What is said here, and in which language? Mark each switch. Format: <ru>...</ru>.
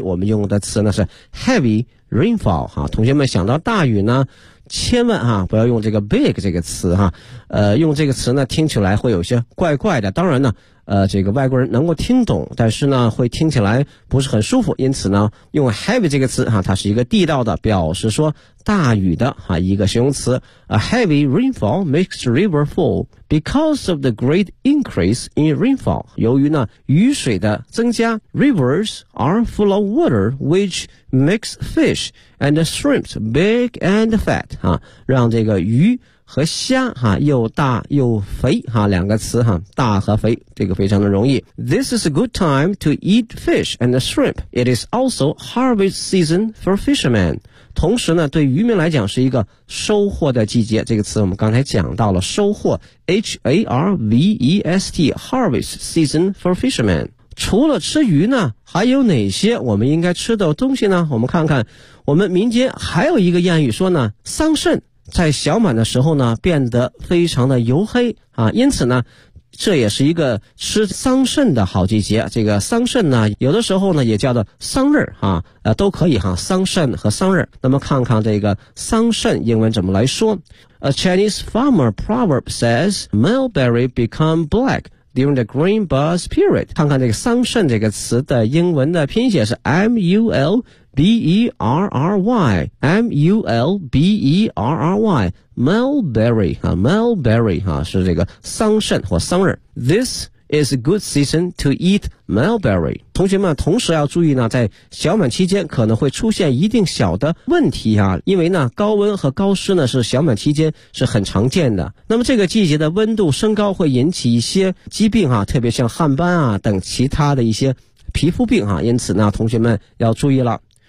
<zh>我们用的词呢是 heavy。Rainfall 哈，同学们想到大雨呢，千万哈不要用这个 big 这个词哈，用这个词呢听起来会有些怪怪的。当然呢，这个外国人能够听懂，但是呢会听起来不是很舒服。因此呢，用 heavy 这个词哈，它是一个地道的表示说大雨的哈一个形容词。</zh> <en>A heavy rainfall makes the river full because of the great increase in rainfall。</en> <zh>由于呢雨水的增加 ，</zh> <en>rivers are full of water which makes fish and shrimps big and fat</en> <zh>哈，让这个鱼和虾哈又大又肥哈，两个词哈，大和肥，这个非常的容易。</zh> <en>This is a good time to eat fish and shrimp. It is also harvest season for fishermen.</en> <zh>同时呢，对渔民来讲是一个收获的季节。这个词我们刚才讲到了收获 ，H-A-R-V-E-S-T，</zh> <en>harvest season for fishermen。</en> <zh>除了吃鱼呢，还有哪些我们应该吃的东西呢？我们看看，我们民间还有一个谚语说呢，桑葚。在小满的时候呢变得非常的油黑啊，因此呢这也是一个吃桑葚的好季节。这个桑葚呢有的时候呢也叫做桑葚啊，都可以哈、啊、桑葚和桑葚。那么看看这个桑葚英文怎么来说。</zh> <en>A Chinese farmer proverb says, mulberry become black during the green bus period.</en> <zh>看看这个桑葚这个词的英文的拼写是 MULberry, mulberry, mulberry, mulberry, 是这个桑葚或桑葚。</zh> <en>This is a good season to eat mulberry.</en> <zh>同学们同时要注意呢，在小满期间可能会出现一定小的问题啊，因为呢高温和高湿呢是小满期间是很常见的。那么这个季节的温度升高会引起一些疾病啊，特别像汗斑啊等其他的一些皮肤病啊，因此呢同学们要注意了。</zh>